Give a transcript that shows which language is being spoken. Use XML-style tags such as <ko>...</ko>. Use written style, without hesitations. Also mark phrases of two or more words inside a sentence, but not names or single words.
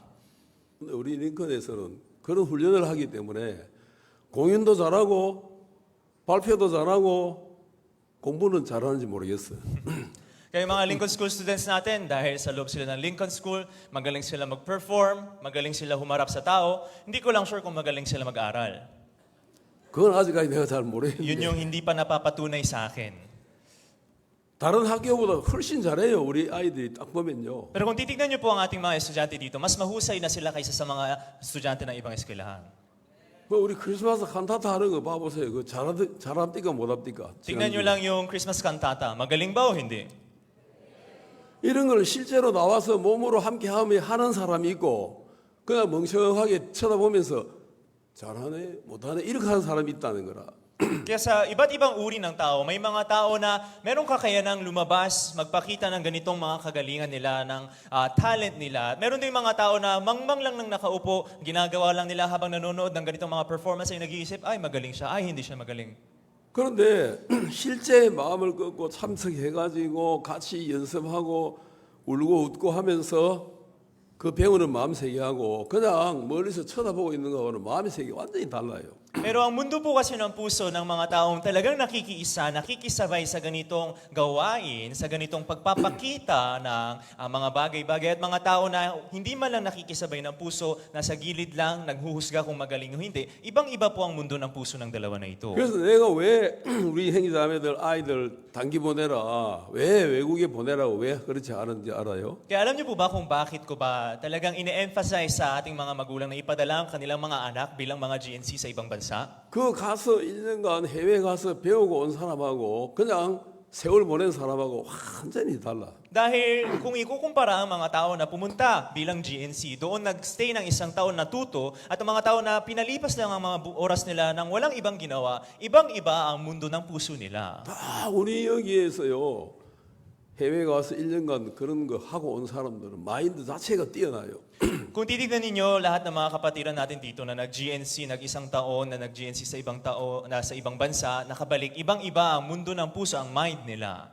<ko>근데 우리 링컨에서는 그런 훈련을 하기 때문에 공연도 잘하고 발표도 잘하고 공부는 잘하는지 모르겠어요.</ko> <tl>Kaya yung mga Lincoln School students natin, dahil sa loob sila ng Lincoln School, magaling sila mag-perform, magaling sila humarap sa tao, hindi ko lang sure kung magaling sila mag-aral.</tl> <ko>그건 아직까지 내가 잘</ko> <tl>Yun</tl> <ko>모르겠는데</ko> <tl>yung hindi pa napapatunay sa akin.</tl> <ko>다른 학교보다 훨씬 잘해요. 우리 아이들이 딱 보면요.</ko> <tl>Pero kung titignan niyo po ang ating mga estudyante dito, mas mahusay na sila kaysa sa mga estudyante ng ibang eskwelahan.</tl> <ko>우리 크리스마스 칸타타 하는 거 봐보세요. 그 잘합니까 못합니까?</ko> <tl>Tignan niyo lang yung</tl> <en>Christmas cantata.</en> <tl>Magaling ba o hindi?</tl> <ko>이런 걸 실제로 나와서 몸으로 함께 하는 사람이 있고 그냥 멍청하게 쳐다보면서 잘하네 못하네 이렇게 하는 사람이 있다는 거라.</ko> <tl>Kaya sa iba't ibang uri ng tao, may mga tao na merong kakayanang lumabas, magpakita ng ganitong mga kagalingan nila, ng talent nila. Meron din mga tao na mangmang lang nang nakaupo, ginagawa lang nila habang nanonood ng ganitong mga performance ay nag-iisip, ay magaling siya, ay hindi siya magaling.</tl> <ko>그런데 실제 마음을 꺾고 참석해가지고 같이 연습하고 울고 웃고 하면서 그 배우는 마음 세계하고 그냥 멀리서 쳐다보고 있는 거하고는 마음의 세계 완전히 달라요.</ko> <tl>Pero ang mundo po kasi ng puso ng mga taong talagang nakikiisa, nakikisabay sa ganitong gawain, sa ganitong pagpapakita ng mga bagay-bagay at mga tao na hindi man lang nakikisabay ng puso, nasa gilid lang, naghuhusga kung magaling o hindi. Ibang-iba po ang mundo ng puso ng dalawa na ito.</tl> <ko>그래서 내가 왜 우리 형제자매들 아이들 단기 보내라, 왜 외국에 보내라고 왜 그렇지 않은지 알아요?</ko> <tl>Kaya alam niyo po ba kung bakit ko ba talagang ine-emphasize sa ating mga magulang na ipadala ang kanilang mga anak bilang mga GNC sa ibang bansa?</tl> <ko>그 가서 1년간 해외 가서 배우고 온 사람하고 그냥 세월 보낸 사람하고 완전히 달라.</ko> <tl>Dahil kung ikukumpara ang mga tao na pumunta bilang GNC, doon nagstay ng isang taon natuto, at ang mga tao na pinalipas lang ang mga oras nila nang walang ibang ginawa, ibang-iba ang mundo ng puso nila.</tl> <ko>다 우리 여기에서요. 해외 가서 1년간 그런 거 하고 온 사람들은 마인드 자체가 뛰어나요.</ko> <tl>Kung titignan ninyo lahat ng mga kapatiran natin dito na nag-GNC, nag-isang taon, na nag-GNC sa ibang tao, na sa ibang bansa, nakabalik, ibang-iba ang mundo ng puso, ang mind nila.</tl>